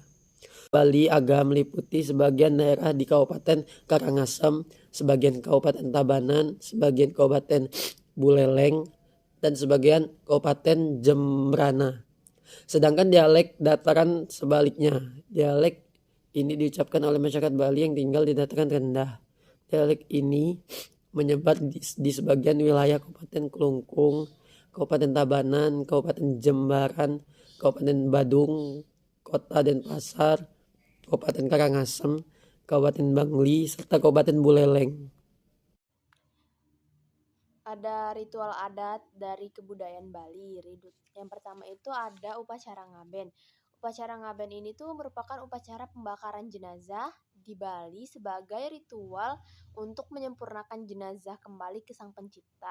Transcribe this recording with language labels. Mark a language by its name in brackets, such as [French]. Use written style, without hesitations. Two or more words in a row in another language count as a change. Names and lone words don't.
[Indonesian] Bali Aga meliputi sebagian daerah di Kabupaten Karangasem, sebagian Kabupaten Tabanan, sebagian Kabupaten Buleleng, dan sebagian Kabupaten Jembrana. Sedangkan dialek dataran sebaliknya. Dialek ini diucapkan oleh masyarakat Bali yang tinggal di dataran rendah. Dialek ini menyebar di sebagian wilayah Kabupaten Kelungkung, Kabupaten Tabanan, Kabupaten Jembaran, Kabupaten Badung, Kota Denpasar, Kabupaten Karangasem, Kabupaten Bangli, serta Kabupaten Buleleng. Ada ritual adat dari kebudayaan Bali. Yang pertama itu ada upacara ngaben. Upacara ngaben ini tuh merupakan upacara pembakaran jenazah di Bali sebagai ritual untuk menyempurnakan jenazah kembali ke Sang Pencipta.